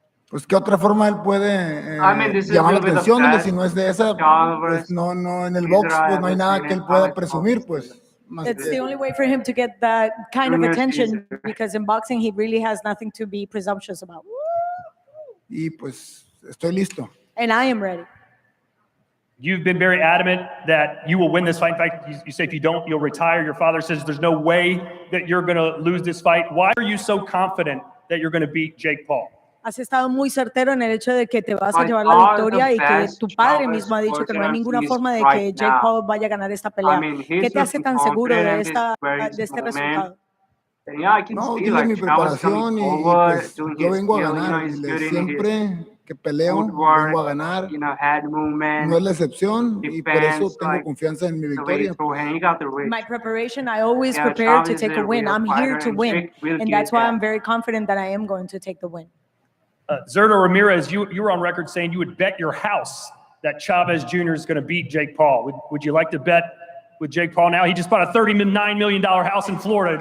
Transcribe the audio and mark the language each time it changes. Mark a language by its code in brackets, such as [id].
[es] pues qué otra forma él puede llamar la atención. Dile, si no es de esa, pues no, en el box pues no hay nada que él pueda presumir, pues. [en] It's the only way for him to get that kind of attention, because in boxing he really has nothing to be presumptuous about. [es] Y pues estoy listo. [en] And I am ready. You've been very adamant that you will win this fight. In fact, you say if you don't, you'll retire. Your father says there's no way that you're going to lose this fight. Why are you so confident that you're going to beat Jake Paul? [es] Has estado muy certero en el hecho de que te vas a llevar la victoria y que tu padre mismo ha dicho que no hay ninguna forma de que Jake Paul vaya a ganar esta pelea. ¿Qué te hace tan seguro de este resultado? No, dile mi preparación y pues yo vengo a ganar. Dile, siempre que peleo, vengo a ganar. No es la excepción y por eso tengo confianza en mi victoria. [en] My preparation, I always prepare to take a win. I'm here to win. And that's why I'm very confident that I am going to take the win. Zerto Ramirez, you were on record saying you would bet your house that Chavez Jr. is going to beat Jake Paul. Would you like to bet with Jake Paul now? He just bought a $39 million house in Florida.